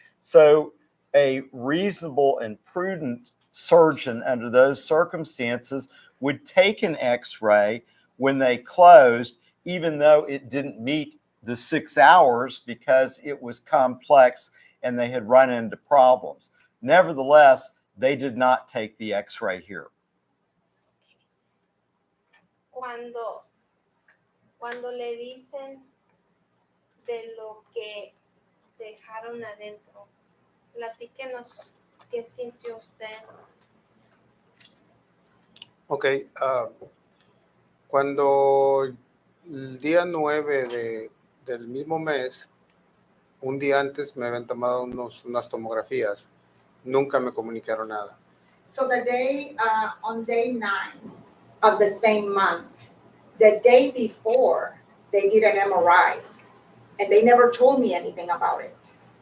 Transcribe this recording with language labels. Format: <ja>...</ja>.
<en>So a reasonable and prudent surgeon under those circumstances would take an x-ray when they closed, even though it didn't meet the 6 hours because it was complex and they had run into problems. Nevertheless, they did not take the x-ray here.</en> <es>Cuando le dicen de lo que dejaron adentro, platíquenos qué sintió usted. Ok, cuando el día 9 del mismo mes, un día antes me habían tomado unas tomografías, nunca me comunicaron nada.</es> <en>So the day, on day 9 of the same month, the day before, they did an MRI, and they never told me anything about it.</en>